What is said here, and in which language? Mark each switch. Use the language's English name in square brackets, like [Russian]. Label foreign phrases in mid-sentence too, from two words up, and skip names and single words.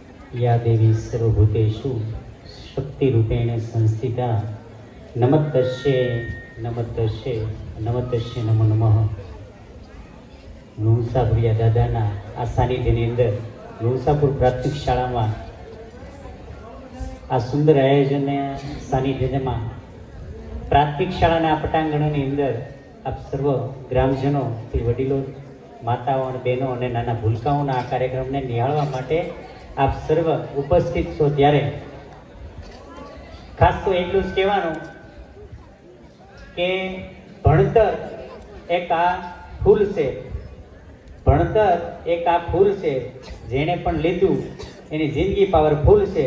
[Sanskrit] या देवी सर्वभूतेषु शक्तिरूपेण संस्थिता नमस्तस्ये नमस्तस्ये नमस्तस्ये नमो नमः। [Gujarati] લુણસાપુરિયા દાદાના આ સાનિધ્યની અંદર લુણસાપુર પ્રાથમિક શાળામાં આ સુંદર આયોજનને સાનિધ્યમાં પ્રાથમિક શાળાના પટાંગણોની અંદર આપ સર્વ ગ્રામજનો વડીલો માતાઓ અને બહેનો અને નાના ભૂલકાઓના આ કાર્યક્રમને નિહાળવા માટે આપ સર્વ ઉપસ્થિત છો ત્યારે ખાસ તો એટલું જ કહેવાનું કે ભણતર એક આ ફૂલ છે, ભણતર એક આ ફૂલ છે, જેણે પણ લીધું એની જિંદગી પાવરફુલ છે.